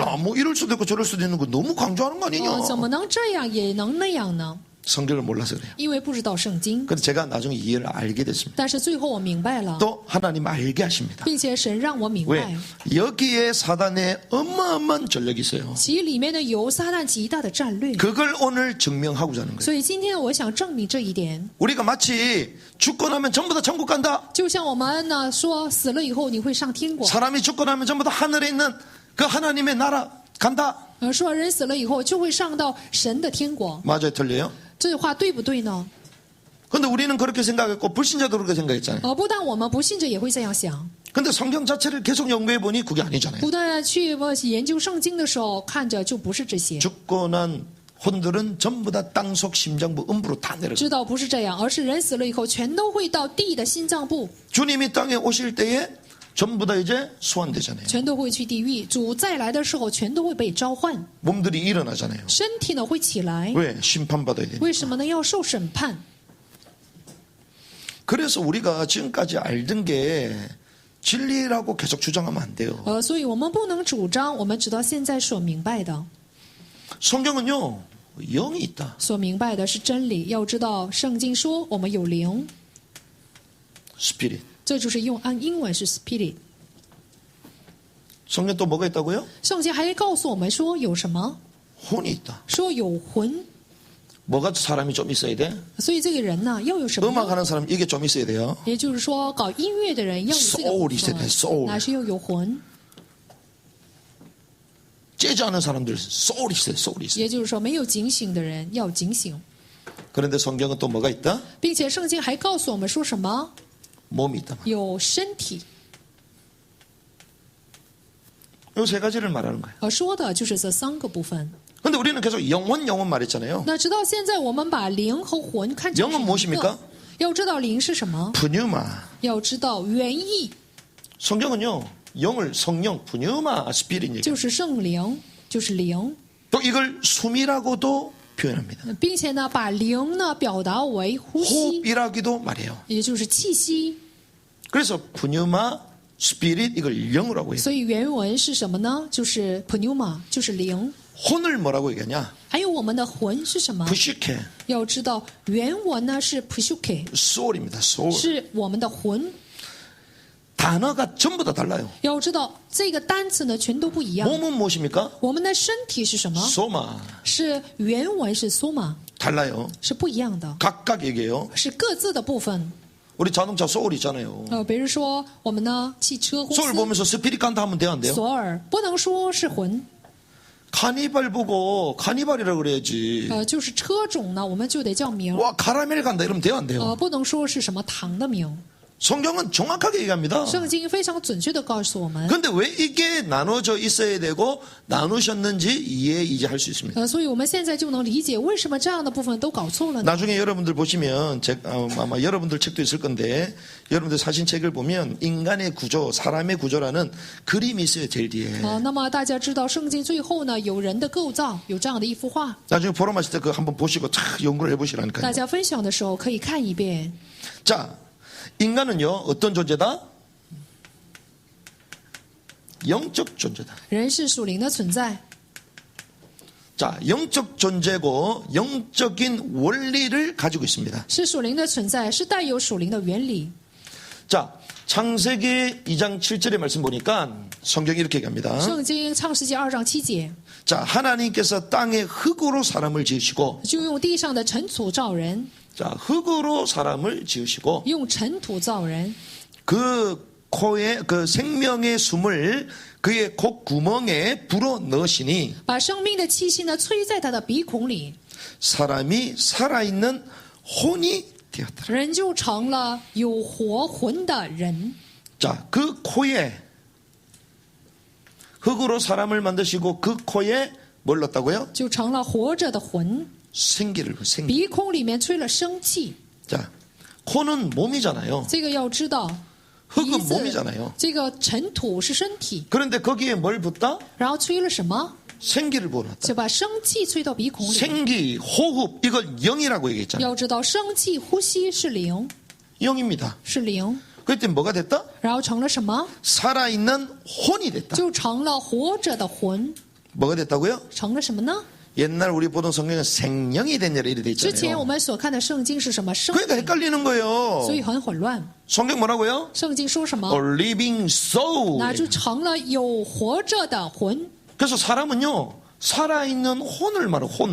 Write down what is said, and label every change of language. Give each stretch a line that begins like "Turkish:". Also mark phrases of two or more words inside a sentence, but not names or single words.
Korean: 야, 뭐 이럴 수도 있고 저럴 수도 있는 거 너무 강조하는 거 아니냐?
Chinese: 怎么能这样也能那样呢？
Korean: 성경을 몰라서 그래요.
Chinese: 因为不知道圣经。
Korean: 근데 제가 나중에 이해를 알게 됐습니다.
Chinese: 但是最后我明白了，
Korean: 또 하나님 알게 하십니다.
Chinese: 并且神让我明
Korean: 왜?
Chinese: 白，
Korean: 여기에 사단의 어마어마한 전력이 있어요.
Chinese: 其里面呢有撒旦极大的战略。
Korean: 그걸 오늘 증명하고자 하는 거예요.
Chinese: 所以今天我想证明这一点，
Korean: 우리가 마치 죽고 나면 전부 다 천국 간다.
Chinese: 就像我们呢说死了以后你会上天国，
Korean: 사람이 죽고 나면 전부 다 하늘에 있는 그 하나님의 나라 간다.
Chinese: 说人死了以后就会上到神的天国，
Korean: 맞아요, 틀려요?
Chinese: 这话对不对呢？
Korean: 근데 우리는 그렇게 생각했고 불신자도 그렇게 생각했잖아요.
Chinese: 不但我们不信者也会这样想，
Korean: 근데 성경 자체를 계속 연구해 보니 그게 아니잖아요.
Chinese: 不断去研究圣经的时候，看着就不是这些，
Korean: 죽고 난 혼들은 전부 다 땅속 심장부 음부로 다 내려가.
Chinese: 知道不是这样，而是人死了以后全都会到地的心脏部，
Korean: 주님이 땅에 오실 때에 전부 다 이제 소환되잖아요.
Chinese: 全都会去地狱。主再来的时候，全都会被召唤，
Korean: 몸들이 일어나잖아요.
Chinese: 身体呢会起来。
Korean: 왜? 심판받아야 되니까.
Chinese: 为什么呢？要受审判。
Korean: 그래서 우리가 지금까지 알던 게 진리라고 계속 주장하면 안 돼요.
Chinese: 所以我们不能主张我们直到现在所明白的，
Korean: 성경은요, 영이 있다.
Chinese: 所明白的是真理。要知道，圣经说我们有灵，
Korean: 스피릿.
Chinese: 这就是用按英文是 spirit。
Korean: 성경 또 뭐가 있다고요?
Chinese: 圣经还告诉我们说有什么？
Korean: 혼이 있다.
Chinese: 说有魂。
Korean: 뭐가 사람이 좀 있어야 돼?
Chinese: 所以这个人呢，要有什么呢？
Korean: 음악하는 사람 이게 좀 있어야 돼요.
Chinese: 也就是说，搞音乐的人要有这个部
Korean: soul 있어야 돼.
Chinese: 分， soul. 那是要有魂。
Korean: 재즈하는 사람들 soul 있어요. soul 있어요.
Chinese: 也就是说，没有警醒的人要警醒，
Korean: 그런데 성경은 또 뭐가 있다?
Chinese: 并且圣经还告诉我们说什么？
Korean: 몸이 있다.
Chinese: 有身体。
Korean: 이 세 가지를 말하는 거예요.
Chinese: 说的就是这三个部分。
Korean: 근데 우리는 계속 영혼 말했잖아요.
Chinese: 那直到现在，我们把灵和魂看成
Korean: 영은
Chinese: 是一
Korean: 무엇입니까?
Chinese: 个。要知道灵是什么，
Korean: 푸뉴마.
Chinese: 要知道原意。
Korean: 성경은요, 영을 성령 푸뉴마 스피릿 얘기.
Chinese: 就是圣灵，就是灵，
Korean: 또 이걸 숨이라고도 표현합니다.
Chinese: 并且呢，把灵呢表达为呼吸，
Korean: 호흡이라기도 말해요.
Chinese: 也就是气息。
Korean: 그래서 푸뉴마 스피릿 이걸 영으로라고 해요.
Chinese: 所以原文是什么呢？就是 pneuma， 就是灵。
Korean: 혼을 뭐라고 얘기하냐?
Chinese: 还有我们的魂是什么？
Korean: 푸시케
Chinese: 要知道原文呢是 pshuke，
Korean: 소울입니다. 소울.
Chinese: 是我们的魂。
Korean: 단어가 전부 다 달라요.
Chinese: 要知道这个单词呢全都不一样。
Korean: 몸은 무엇입니까?
Chinese: 我们的身体是什么？
Korean: 소마.
Chinese: 是原文是 soma，
Korean: 달라요.
Chinese: 是不一样的，
Korean: 각각 얘기해요.
Chinese: 是各自的部分。
Korean: 우리 자동차 소울 있잖아요.
Chinese: 比如说我们呢汽车公
Korean: 소울
Chinese: 司
Korean: 보면서 스피릿 간다 하면 돼요, 안 돼요?
Chinese: 索尔，不能说是魂，
Korean: 카니발 보고 카니발이라고 그래야지.
Chinese: 就是车种呢我们就得叫名，
Korean: 와, 카라멜 간다 이러면 돼요, 안 돼요?
Chinese: 不能说是什么糖的名。
Korean: 성경은 정확하게 얘기합니다.
Chinese: 圣经非常准确的告诉我们，
Korean: 근데 왜 이게 나눠져 있어야 되고 나누셨는지 이해 이제 할 수 있습니다.
Chinese: 所以我们现在就能理解为什么这样的部分都搞错了呢？
Korean: 나중에 여러분들 보시면 아마 여러분들 책도 있을 건데 여러분들 사진책을 보면 인간의 구조, 사람의 구조라는 그림이 있어요, 제일 뒤에.
Chinese: 那么大家知道圣经最后呢有人的构造，有这样的一幅画，
Korean: 나중에 보러 마실 때 그거 한번 보시고 탁 연구를
Chinese: 大
Korean: 해보시라니까요.
Chinese: 家分享的时候可以看一遍。
Korean: 자, 인간은요 어떤 존재다? 영적 존재다.
Chinese: 人是属灵的存在，
Korean: 자, 영적 존재고 영적인 원리를 가지고 있습니다.
Chinese: 是属灵的存在，是带有属灵的原理。
Korean: 자, 창세기 2장 7절의 말씀 보니까 성경이 이렇게 얘기합니다.
Chinese: 圣经创世纪2章7节，
Korean: 자, 하나님께서 땅의 흙으로 사람을 지으시고,
Chinese: 就用地上的尘土造人，
Korean: 자, 흙으로 사람을 지으시고,
Chinese: 用尘土造人，
Korean: 그 코에 그 생명의 숨을 그의 콧 구멍에 불어 넣으시니
Chinese: 把生命的气息呢吹在他的鼻孔里，
Korean: 사람이 살아있는 혼이 되었다.
Chinese: 人就成了有活魂的人。
Korean: 자, 그 코에 흙으로 사람을 만드시고 그 코에 뭘 넣었다고요?
Chinese: 就成了活着的魂，
Korean: 생기를 생기.
Chinese: 鼻孔里面吹了生气。
Korean: 자, 코는 몸이잖아요.
Chinese: 这个要知道，
Korean: 흙은
Chinese: 鼻子
Korean: 몸이잖아요.
Chinese: 这个尘土是身体，
Korean: 그런데 거기에 뭘 붓다?
Chinese: 然后吹了什么？
Korean: 생기를 부어놨다.
Chinese: 就把生气吹到鼻孔里。
Korean: 생기, 호흡 이걸 영이라고 얘기했잖아요.
Chinese: 要知道，生气、呼吸是灵，
Korean: 영입니다.
Chinese: 是灵，
Korean: 그때 뭐가 됐다?
Chinese: 然后成了什么？
Korean: 살아있는 혼이 됐다.
Chinese: 就成了活着的魂，
Korean: 뭐가 됐다고요?
Chinese: 成了什么呢？
Korean: 옛날 우리 보던 성경은 생명이 됐냐 이렇게 돼
Chinese: 之前我
Korean: 있잖아요.
Chinese: 们所看的圣经是什么？生
Korean: 그러니까
Chinese: 命，
Korean: 헷갈리는 거예요.
Chinese: 所以很混乱。
Korean: 성경 뭐라고요?
Chinese: 圣经说什
English: A
Chinese: 么？
English: living soul.
Chinese: 那就成了有活着的魂。
Korean: 그래서 사람은요 살아있는 혼을 말해 혼.